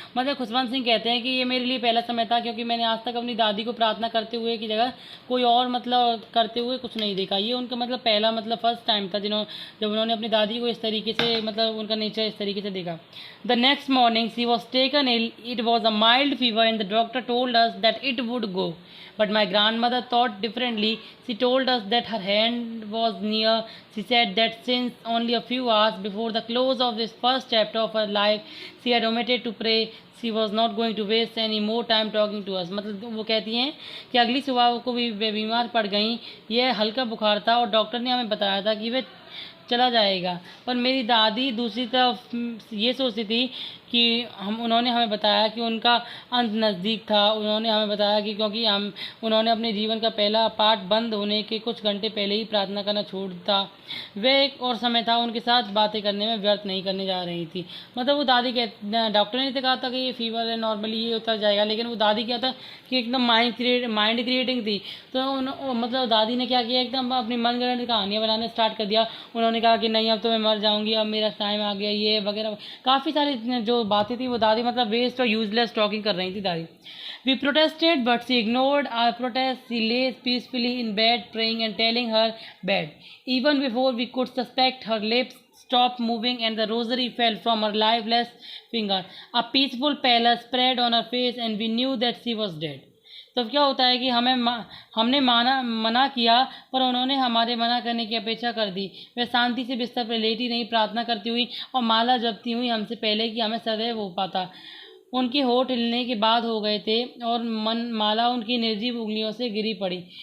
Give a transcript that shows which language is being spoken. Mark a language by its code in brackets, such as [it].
[hi] मतलब खुशवंत सिंह कहते हैं कि ये मेरे लिए पहला समय था क्योंकि मैंने आज तक अपनी दादी को प्रार्थना करते हुए की जगह कोई और मतलब करते हुए कुछ नहीं देखा। ये उनका मतलब पहला मतलब फर्स्ट टाइम था जब उन्होंने अपनी दादी को इस तरीके से मतलब उनका नेचर इस तरीके से देखा। [en] The next morning she was taken ill, it was a mild fever and the doctor told us that it would go. But my grandmother thought differently. She told us that her hand was near. She said that since only a few hours before the close of this first chapter of her life, she had omitted to pray. She was not going to waste any more time talking to us. [hi] मतलब वो कहती हैं कि अगली सुबह को भी वे बीमार पड़ गई। यह हल्का बुखार था और डॉक्टर ने हमें बताया था कि वे चला जाएगा। पर मेरी दादी दूसरी तरफ ये सोचती थी कि उन्होंने हमें बताया कि उनका अंत नज़दीक था। उन्होंने हमें बताया कि क्योंकि उन्होंने अपने जीवन का पहला पाठ बंद होने के कुछ घंटे पहले ही प्रार्थना करना छोड़ दिया। वह एक और समय था उनके साथ बातें करने में व्यर्थ नहीं करने जा रही थी। मतलब वो दादी डॉक्टर ने तो कहा था कि ये फीवर है, नॉर्मली ये उतर जाएगा, लेकिन वो दादी क्या था कि एकदम माइंड क्रिएटिंग थी। तो मतलब दादी ने क्या किया, एकदम अपनी मनगढ़ंत कहानियाँ बनाना स्टार्ट कर दिया। उन्होंने कहा कि नहीं अब तो मैं मर जाऊँगी, अब मेरा टाइम आ गया, ये वगैरह काफ़ी सारी जो बातें थी वो दादी मतलब वेस्ट और यूजलेस टॉकिंग कर रही थी दादी। [en] We protested, but she ignored our protest. She lay peacefully in bed, praying and telling her bed. Even before we could suspect, her lips stopped moving and the rosary fell from her lifeless finger. A peaceful pallor spread on her face, and we knew that she was dead. [hi] तो क्या होता है कि हमने मना किया, पर उन्होंने हमारे मना करने की अपेक्षा कर दी। वह शांति से बिस्तर पर लेटी रही, प्रार्थना करती हुई और माला जपती हुई हमसे पहले कि हमें सदैव हो पाता। उनके होठ हिलने के बाद हो गए थे और माला उनकी निर्जीव उंगलियों से गिरी पड़ी।